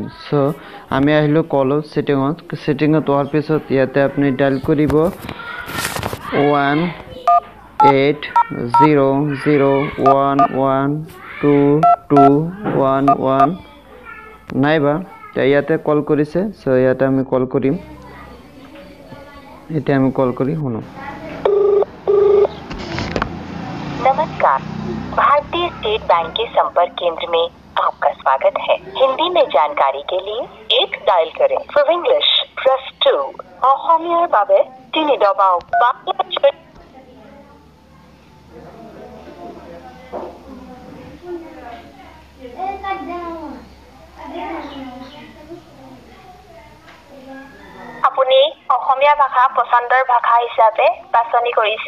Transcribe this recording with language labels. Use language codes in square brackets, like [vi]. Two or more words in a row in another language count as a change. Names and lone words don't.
[as] চ' আমি আহিলোঁ কলত ছেটিঙত হোৱাৰ পিছত ইয়াতে আপুনি ডাইল কৰিব 18001122111 নাইবা ইয়াতে কল কৰিছে। চ' ইয়াতে আমি কল কৰিম। এতিয়া আমি কল কৰি শুনো। [hi] नमस्कार, भारतीय स्टेट बैंक के संपर्क केंद्र में आपका स्वागत है। हिंदी में जानकारी के लिए 1 डायल करें। [en] For English press [as] 2। অসমীয়াৰ বাবে 3 দবাওক। আপুনি অসমীয়া ভাষা পছন্দৰ ভাষা হিচাপে বাছনি কৰিছে।